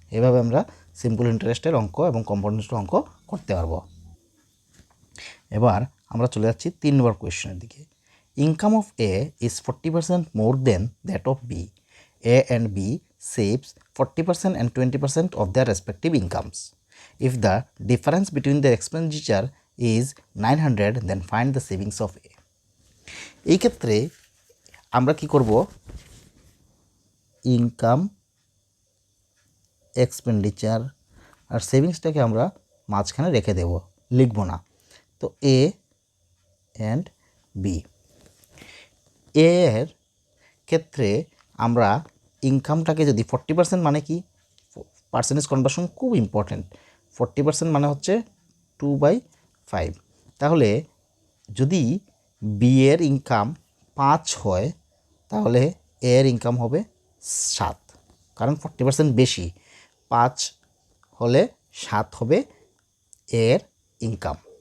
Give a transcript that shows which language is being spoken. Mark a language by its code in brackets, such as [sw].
[bn] এভাবে আমরা সিম্পল ইন্টারেস্টের অঙ্ক এবং কম্পাউন্ড ইন্টারেস্টের অঙ্ক করতে পারবো। এবার আমরা চলে যাচ্ছি 3 নম্বর কোয়েশ্চেনের দিকে। [en] Income of A is 40% more than that of B. A and B saves 40% and 20% of their respective incomes. If the difference between their expenditure is 900, then find the savings of A. [bn] এই ক্ষেত্রে আমরা কি করব, income, expenditure আর সেভিংসটাকে আমরা মাঝখানে রেখে দেব, লিখব না। তো এ অ্যান্ড বি, এর ক্ষেত্রে আমরা ইনকামটাকে যদি 40% মানে কি, পার্সেন্টেজ কনভার্সন খুব ইম্পর্ট্যান্ট, 40% মানে হচ্ছে 2/5, তাহলে যদি বি এর ইনকাম 5 হয় তাহলে এ এর ইনকাম হবে 7, কারণ 40% বেশি, 5 হলে 7 হবে এর ইনকাম।